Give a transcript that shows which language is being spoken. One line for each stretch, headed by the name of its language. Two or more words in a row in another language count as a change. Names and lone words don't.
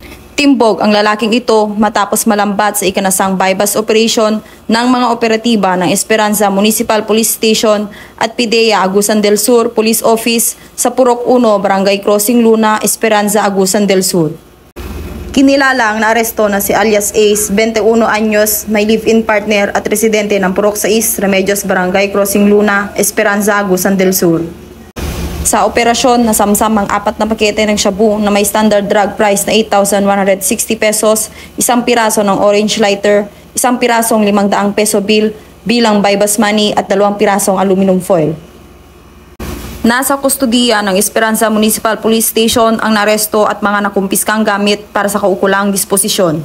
Filipino: Timbog ang lalaking ito matapos malambat sa ikanasang
English: bypass operation
Filipino: ng mga operatiba ng Esperanza Municipal Police Station at PIDEA Agusan del Sur Police Office sa Purok 1, Barangay Crossing Luna, Esperanza, Agusan del Sur. Kinilala ang naaresto na si alias Ace, 21 anyos, may
English: live-in partner
Filipino: at residente ng Purok 6, Remedios, Barangay Crossing Luna, Esperanza, Agusan del Sur. Sa operasyon, nasamsam ang 4 na pakete ng shabu na may
English: standard drug price
Filipino: na 8,160 pesos, isang piraso ng
English: orange lighter,
Filipino: isang pirasong 500
English: peso bill
Filipino: bilang
English: bypass money
Filipino: at 2 pirasong
English: aluminum foil.
Filipino: Nasa kustudiya ng Esperanza Municipal Police Station ang naresto at mga nakumpiskang gamit para sa kaukulang disposisyon.